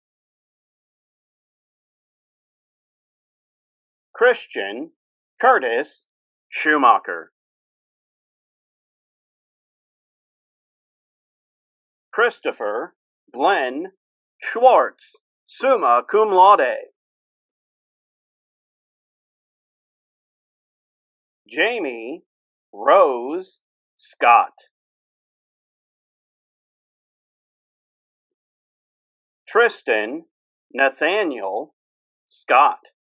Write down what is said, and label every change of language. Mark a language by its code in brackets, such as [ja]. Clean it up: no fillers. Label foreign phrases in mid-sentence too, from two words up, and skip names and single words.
[en] Christian Curtis Schumacher. Christopher Glenn Schwartz, [la] summa cum laude. [en] Jamie Rose Scott. Tristan Nathaniel Scott.